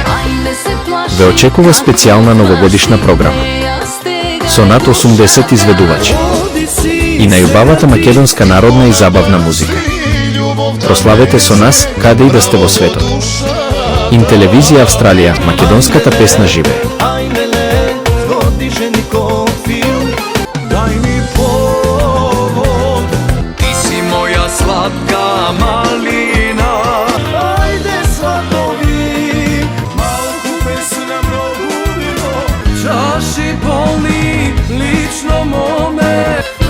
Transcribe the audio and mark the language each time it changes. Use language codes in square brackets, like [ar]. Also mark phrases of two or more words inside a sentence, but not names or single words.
[mk] Ве очекува специјална новогодишна програма. Со над 80 изведувачи и најубавата македонска народна и забавна музика. Прославете со нас каде и да сте во светот. Интелевизија Австралија, македонската песна живее. Слатка малина, ајде сватови, малку песна пробудимо, чаши полни, лично моме.